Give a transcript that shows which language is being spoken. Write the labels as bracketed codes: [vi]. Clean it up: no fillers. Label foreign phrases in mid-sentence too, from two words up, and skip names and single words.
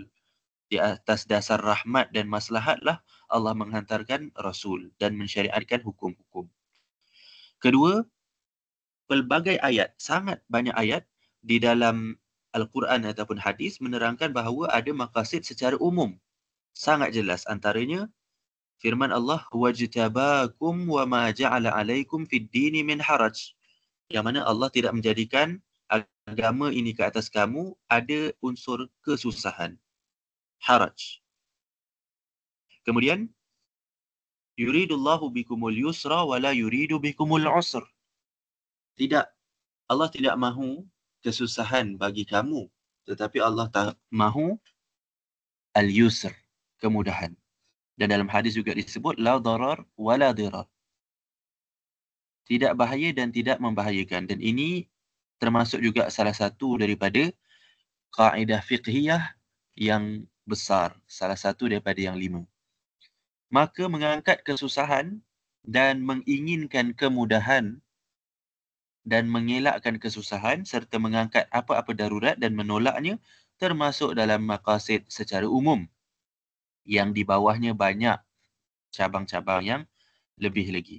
[ms] Di atas dasar rahmat dan maslahatlah Allah menghantarkan Rasul dan mensyariatkan hukum-hukum. Kedua, pelbagai ayat, sangat banyak ayat di dalam Al-Quran ataupun hadis menerangkan bahawa ada maqasid secara umum. Sangat jelas antaranya firman Allah, [ar] واجتباكم وما جعل عليكم في الدين من حرج. [ms] Yang mana Allah tidak menjadikan agama ini ke atas kamu ada unsur kesusahan. Haraj. Kemudian, [ar] يريد الله بكم اليسر ولا يريد بكم العسر. [ms] Tidak, Allah tidak mahu kesusahan bagi kamu, tetapi Allah mahu al-yusr, kemudahan. Dan dalam hadis juga disebut [ar] لا ضرر ولا ضرار. [ms] Tidak bahaya dan tidak membahayakan. Dan ini termasuk juga salah satu daripada kaedah fiqhiyah yang besar, salah satu daripada yang 5. Maka mengangkat kesusahan dan menginginkan kemudahan dan mengelakkan kesusahan serta mengangkat apa-apa darurat dan menolaknya termasuk dalam maqasid secara umum yang di bawahnya banyak cabang-cabang yang lebih lagi.